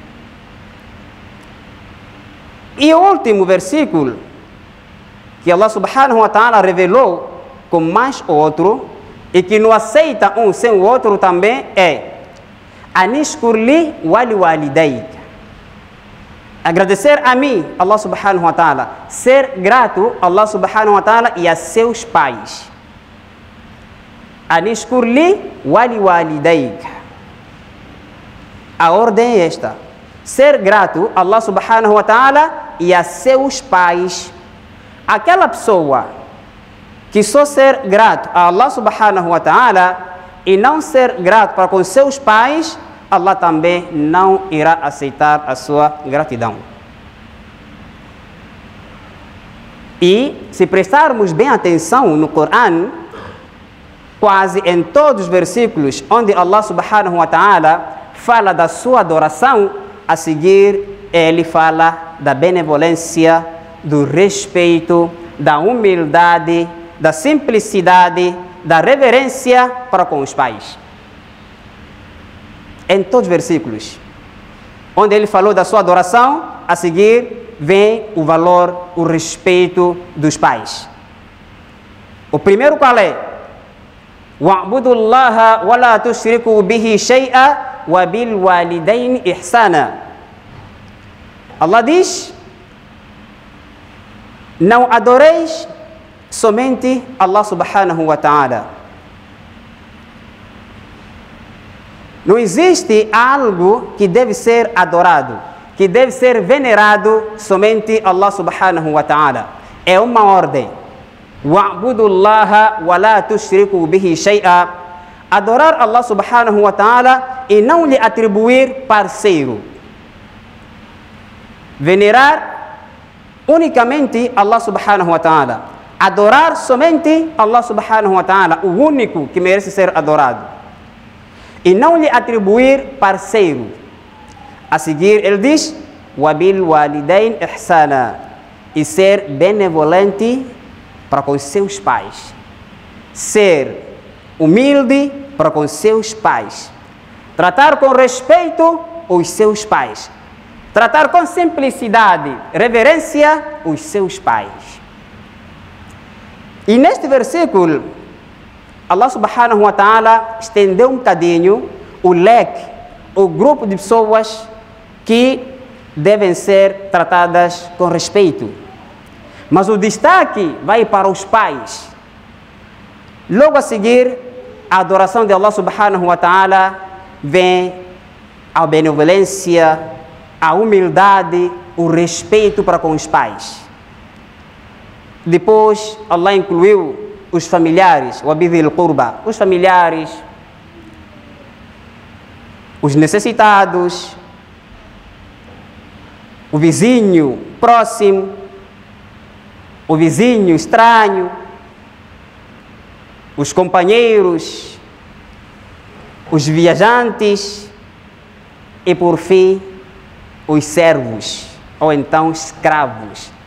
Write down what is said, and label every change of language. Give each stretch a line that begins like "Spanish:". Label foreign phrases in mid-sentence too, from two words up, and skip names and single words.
Portuguese: E o último versículo que
Arabic: الله سبحانه وتعالى
Portuguese: revelou com mais outro e que não aceita um sem o outro também é
Arabic: أن اشكر لي ولوالديك.
Portuguese: Agradecer a mim,
Arabic: الله سبحانه وتعالى,
Portuguese: ser grato a
Arabic: الله سبحانه وتعالى
Portuguese: e a seus pais.
Arabic: أن اشكر لي ولوالديك.
Portuguese: A ordem é esta: ser grato a
Arabic: الله سبحانه وتعالى
Portuguese: e a seus pais. Aquela pessoa que só ser grato a
Arabic: الله سبحانه وتعالى
Portuguese: e não ser grato para com seus pais, Allah também não irá aceitar a sua gratidão. E se prestarmos bem atenção no Corão, quase em todos os versículos onde
Arabic: الله سبحانه وتعالى
Portuguese: fala da sua adoração, a seguir ele fala da benevolência, do respeito, da humildade, da simplicidade, da reverência para com os pais. Em todos os versículos onde ele falou da sua adoração, a seguir vem o valor, o respeito dos pais. O primeiro qual é?
Arabic: وَاعْبُدُوا اللَّهَ وَلَا تُشْرِكُوا بِهِ شَيْئًا وَبِالْوَالِدَيْنِ إِحْسَانًا.
Portuguese: Allah diz: não adoreis somente
Arabic: الله سبحانه وتعالى.
Portuguese: Não existe algo que deve ser adorado, que deve ser venerado somente
Arabic: الله سبحانه وتعالى.
Portuguese: É uma ordem.
Arabic: وَاعْبُدُوا اللَّهَ وَلَا تُشْرِكُوا بِهِ شَيْئًا.
Portuguese: Adorar
Arabic: الله سبحانه وتعالى
Portuguese: e não lhe atribuir parceiro. Venerar unicamente
Arabic: الله سبحانه وتعالى.
Portuguese: Adorar somente
Arabic: الله سبحانه وتعالى,
Portuguese: o único que merece ser adorado. E não lhe atribuir parceiro. A seguir ele diz:
Arabic: وَبِالْوَالِدَيْنِ إِحْسَانًا.
Portuguese: E ser benevolente para com seus pais. Ser humilde para com seus pais. Tratar com respeito os seus pais. Tratar com simplicidade, reverência os seus pais. E neste versículo,
Arabic: الله سبحانه وتعالى
Portuguese: estendeu um bocadinho o leque, o grupo de pessoas que devem ser tratadas com respeito. Mas o destaque vai para os pais. Logo a seguir, a adoração de
Arabic: الله سبحانه وتعالى
Portuguese: vem a benevolência, a humildade, o respeito para com os pais. Depois, Allah incluiu os familiares,
Arabic: وبذي القربى,
Portuguese: os familiares, os necessitados, o vizinho próximo, o vizinho estranho, os companheiros, os viajantes e, por fim, os servos, ou então escravos.